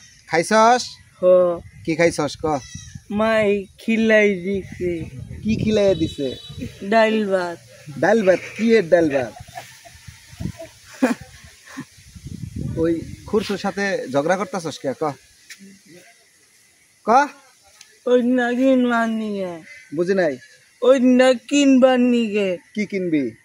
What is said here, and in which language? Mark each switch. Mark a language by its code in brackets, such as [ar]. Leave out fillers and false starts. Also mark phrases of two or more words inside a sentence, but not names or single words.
[bn] খাইছস? হ কি খাইছস ক? মাই খিলাই দিছে। কি খিলাইয়া দিছে? ডাল ভাত। ডাল ভাত? কি এর ডাল ভাত? ওই খুরশুর সাথে ঝগড়া করতেছস কে ক? ক ওই না কিনবার নিগে। বুঝি নাই। ওই না কিনবার নিগে। কি কিনবি?